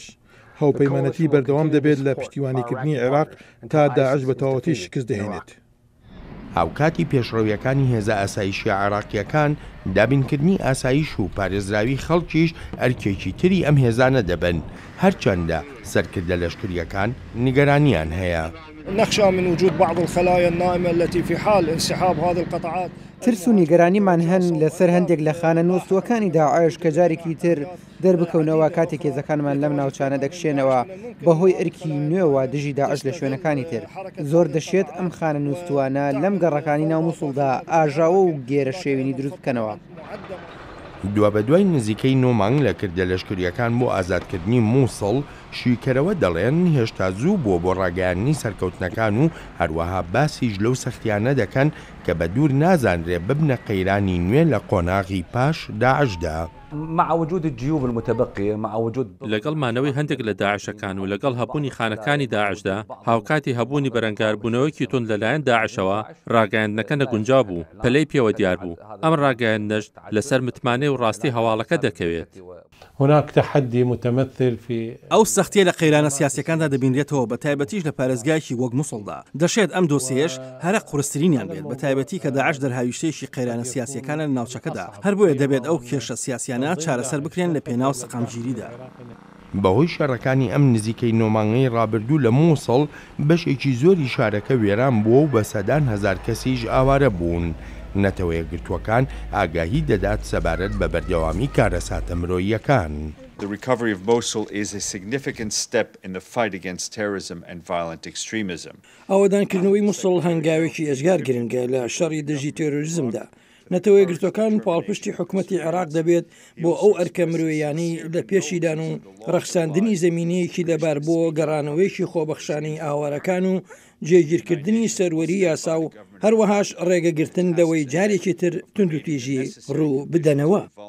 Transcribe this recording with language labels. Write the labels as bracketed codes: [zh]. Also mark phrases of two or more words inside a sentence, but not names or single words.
[ckb] هاوپەیمانەتی بەردەوام دەبێت لە پشتیوانیکردنی عێراق تا داعش بە تەواوەتی شکست دەهێنێت. هاوکاتی پێشڕەویەکانی هێزە ئاسایشی عێراقیەکان دابینکردنی ئاسایش و پارێزراوی خەڵکیش ئەرکێکی تری ئەم هێزانە دەبن، هەرچەندە سەرکردە لەشکریەکان نیگەرانیان هەیە. [ar] نخشى من وجود بعض الخلايا النائمة التي في حال انسحاب هذه القطاعات. [ckb] ترس و نیگەرانیمان هەن لەسەر هەندێک لە خانە نووسوەکانی داعش کە جارێکی تر دەربکەونەوە کاتێک هێزەکانمان لەم ناوچانە دەکشێنەوە بەهۆی ئەرکی نوێەوە دژی داعش لە شوێنەکانی تر. زۆر دەشێت ئەم خانە نووسوانە لەم گەڕەکانی ناو مووسڵدا ئاژاوە و گێرە شێوینی دروست بکەنەوە. دووە بە دوای نزیکەی 9 مانگ لە کردە لەشکریەکان بۆ ئازادکردنی مووسڵ شویکەرەوە دەڵێن هێشتا زوو بۆ ڕاگەیاندنی سەرکەوتنەکان و هەروەها باسیش لەو سەختیانە دەکەن کە بە دوور نازانرێ ببنە قەیرانی نوێ لە قۆناغی پاش داعشدا. [ar] مع وجود الجيوب المتبقية مع وجود [ckb] لەگەڵ مانەوەی هەندێک لە داعشەکان و لەگەڵ هەبوونی خانەکانی داعشدا هاوکاتی هەبوونی بەرەنگاربوونەوەیکی تون لەلایەن داعشەوە ڕاگەیاندنەکە نەگونجاو بوو پەلەی پێوە دیار بوو. ئەم ڕاگەیاندنەش لەسەر متمانەی و ڕاستی هەواڵەکە دەکەوێت. [ar] هناك تحدي متمثل في [ckb] ئەو سەختیە لە قەیرانە سیاسیەکاندا دەبینرێتەوە بە تایبەتیش لە پارێزگایکی وەک مووسڵدا. دەشێت ئەم دۆسیەش هەرە قورسترینیان بێت بە تایبەتی کە داعش دەرهاویشتێکی قەیرانە سیاسیەکانە لە ناوچەکەدا هەر بۆیە دەبێت ئەو کێشە سیاسیانە چارەسەر بکرێن لە پێناو سەقامگیریدا. بەهۆی شەڕەکانی ئەم نزیکەی نۆمانگەی ڕابردوو لە مووسڵ بەشێکی زۆری شارەکە وێران بووە و بە سەدان هەزار کەسیش ئاوارە بوون. نەتەوە یەکگرتووەکان ئاگاهی دەدات سەبارەت بە بەردەوامی کارەساتە مرۆییەکان. [en] The recovery of Mosul is a significant step in the fight against terrorism and violent extremism. [ckb] ئاوادانکردنەوەی مووسڵ هەنگاوێکی ئەژگار گرنگە لە شەڕی دژی تێرۆریزمدا. نەتەوە یەکگرتوەکان پاڵپشتی حکوومەتی عێراق دەبێت بۆ ئەو ئەرکە مرۆییانی لە پێشیدان و ڕەخساندنی زەمینەیەکی لەبار بۆ گەڕانەوەیکی خۆبەخشانی ئاوارەکان و جێگیرکردنی سەروەری یاسا و هەروەهاش ڕێگەگرتن لەوەی جارێکی تر توندوتیژی ڕوو بدەنەوە.